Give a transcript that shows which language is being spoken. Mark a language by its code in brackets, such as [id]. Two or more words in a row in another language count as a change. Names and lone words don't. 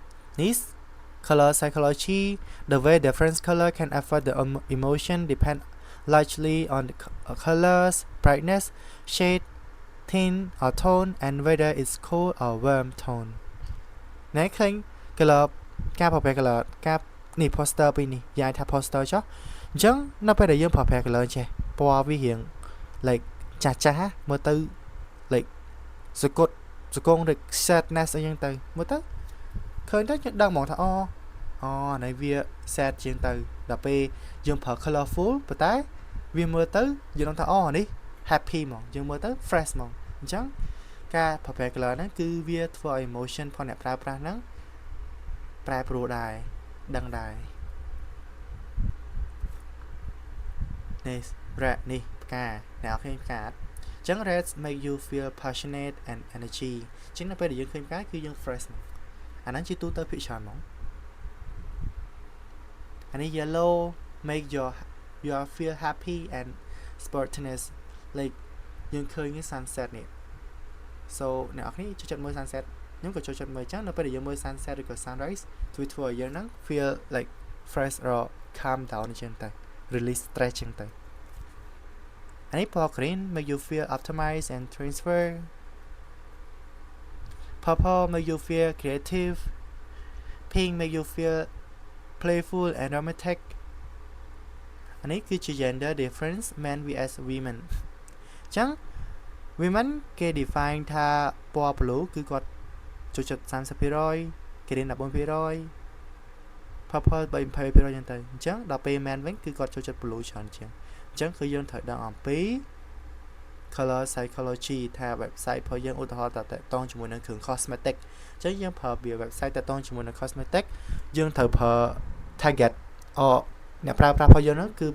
[en] This color psychology, the way different color can affect the emotion depend largely on the colors, brightness, shade, tint or tone, and whether it's cool or warm tone. [km] ណែឃើញ color ការប្រើប្រាស់ color ការនេះ poster ពីនេះយ៉ាងថា poster ចុះអញ្ចឹងនៅពេលដែលយើងប្រើប្រាស់ color ចេះ ពណ៌វារៀង like ចាស់ចាស់មើលទៅ like សកត់សកង [en] like sadness [km] អីចឹងទៅមើលទៅឃើញទៅយើងដឹងហ្មងថាអូណៃវា sad ជាងទៅដល់ពេលយើងប្រើ colorful ប៉ុន្តែវាមើលទៅយើងដឹងថាអូនេះ happy ហ្មងយើងមើលទៅ fresh ហ្មងអញ្ចឹងការប្រើប្រាស់ color ហ្នឹងគឺវាធ្វើឲ្យ emotion ផងអ្នកប្រើប្រាស់ហ្នឹងប្រែប្រួលដែរដឹងដែរ នេះ red នេះផ្កាអ្នកឃើញផ្កាអញ្ចឹង [en] red make you feel passionate and energy [km] អញ្ចឹងនៅពេលដែលយើងឃើញផ្កាគឺយើង fresh ហ្មងអាហ្នឹងជាទូទៅភាគច្រើនហ្មង អានេះ [en] yellow make you feel happy and sportiness like [km] យើងឃើញ sunset នេះ so អ្នកនរគ្នាចូលចិត្តមើល sunset ខ្ញុំក៏ចូលចិត្តមើលអញ្ចឹងនៅពេលដែលយើងមើល sunset ឬក៏ sunrise ធ្វើឲ្យយើងហ្នឹង [en] feel like fresh or calm down [km] អញ្ចឹងទៅ [en] release stress [km] អញ្ចឹងទៅអានេះ [en] purple green make you feel optimized and transfer purple make you feel creative pink make you feel playful and romantic [km] អានេះគឺជា [en] gender difference men vs women [km] អញ្ចឹង women គេ define ថាពណ៌ blue គឺគាត់ចូលចិត្ត 30% green 14% purple 20% អញ្ចឹងទៅអញ្ចឹងដល់ពេល men វិញគឺគាត់ចូលចិត្ត blue ច្រើនជាងអញ្ចឹង គឺយើងត្រូវដឹងអំពី [en] color psychology [km] ថា website របស់យើងឧទាហរណ៍តតងជាមួយនឹងគ្រឿង cosmetic អញ្ចឹងយើងប្រើវា website តតងជាមួយនឹង cosmetic យើងត្រូវប្រើ target អ្នកប្រើប្រាស់របស់យើងហ្នឹងគឺ